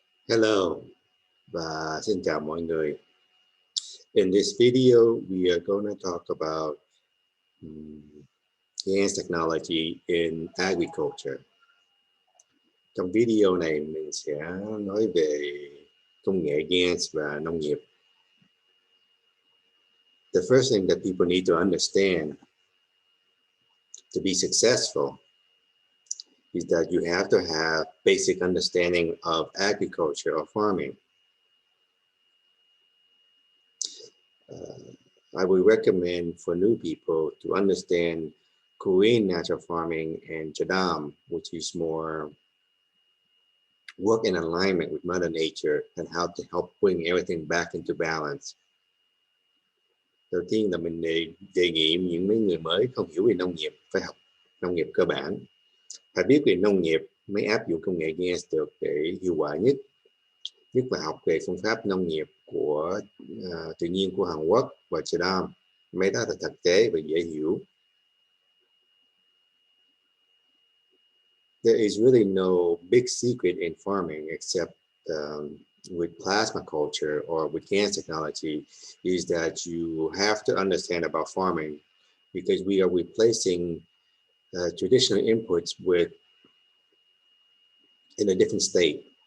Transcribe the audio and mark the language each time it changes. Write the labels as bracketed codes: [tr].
[vi] Hello và xin chào mọi người. [en] In this video, we are going to talk about Gans technology in agriculture. [vi] Trong video này mình sẽ nói về công nghệ Gans và nông nghiệp. [en] The first thing that people need to understand to be successful is that you have to have basic understanding of agriculture or farming. I would recommend for new people to understand Korean natural farming and Jadam, which is more work in alignment with Mother Nature and how to help bring everything back into balance. [vi] Đầu tiên là mình đề nghị những mấy người mới không hiểu về nông nghiệp phải học nông nghiệp cơ bản. Phải biết về nông nghiệp mới áp dụng công nghệ Gans được để hiệu quả nhất. Nhất là học về phương pháp nông nghiệp của tự nhiên của Hàn Quốc và Jadam. Mấy đó là thực tế và dễ hiểu. [en] There is really no big secret in farming except with plasma culture or with Gans technology is that you have to understand about farming because we are replacing traditional inputs in a different state.